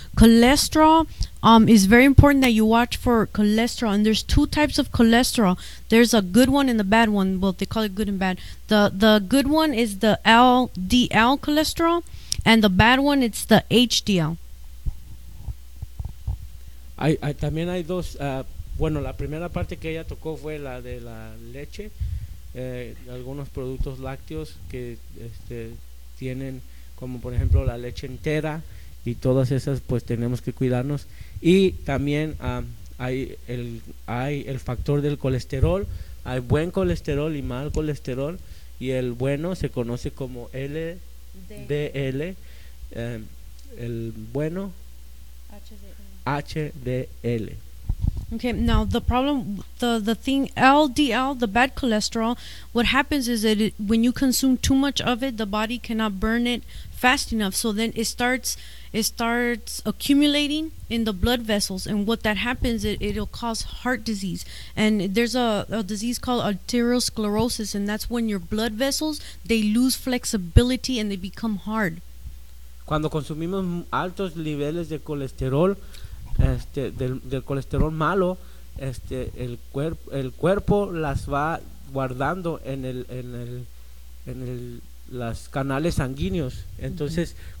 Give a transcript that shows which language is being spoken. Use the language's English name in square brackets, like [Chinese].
[English] Cholesterol is very important that you watch for cholesterol. And there's two types of cholesterol. There's a good one and the bad one. Well, they call it good and bad. The good one is the LDL cholesterol, and the bad one, it's the HDL. [Spanish] Hay también hay dos. Bueno, la primera parte que ella tocó fue la de la leche. Algunos productos lácteos que tienen, como por ejemplo la leche entera y todas esas, pues tenemos que cuidarnos. Y también hay el factor del colesterol. Hay buen colesterol y mal colesterol, y el bueno se conoce como LDL, el bueno HDL. [English] Okay, now the problem, the thing, LDL, the bad cholesterol, what happens is that when you consume too much of it, the body cannot burn it fast enough. So then it starts accumulating in the blood vessels. And what that happens, it'll cause heart disease. And there's a disease called arteriosclerosis, and that's when your blood vessels, they lose flexibility and they become hard. [Spanish] Cuando consumimos altos niveles de colesterol, del colesterol malo, el cuerpo las va guardando en los canales sanguíneos. Entonces, mm-hmm.